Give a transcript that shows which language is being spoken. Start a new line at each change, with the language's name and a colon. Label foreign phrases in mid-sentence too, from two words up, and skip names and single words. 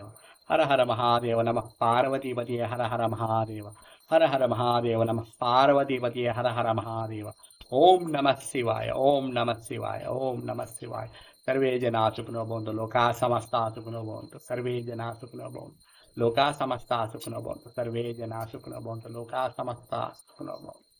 Sanskrit: హర హర మహాదేవ నమ పార్వతీపతి హర హర మహాదేవ. హర హర మహాదేవ నమ పార్వతీపతి హర హర మహాదేవ. ఓం నమః శివాయ. ఓం నమః శివాయ. ఓం నమః శివాయ. సర్వే జనా సుఖినో భవంతు. లోకా సమస్తా సుఖినో భవంతు. సర్వే జనా సుఖినో భవంతు. లోకా సమస్తా సుఖినో భవంతు. సర్వే జనా సుఖినో భవంతు. లోకా సమస్తా సుఖినో భవంతు.